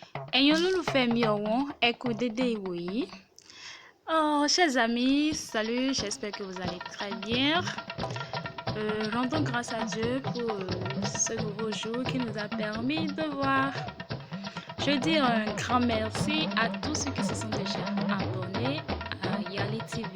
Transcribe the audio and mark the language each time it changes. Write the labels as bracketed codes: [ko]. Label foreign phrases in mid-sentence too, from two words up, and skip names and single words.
[yo] Ẹ̀yin olólùfẹ́ mi ọ̀wọ́n, ẹ kú dédé ìwòyí. [fr] Chers amis, salut, j'espère que vous allez très bien. Rendons grâce à Dieu pour ce nouveau jour qui nous a permis de voir. Je dis un grand merci à tous ceux qui se sont déjà abonnés à Yali TV.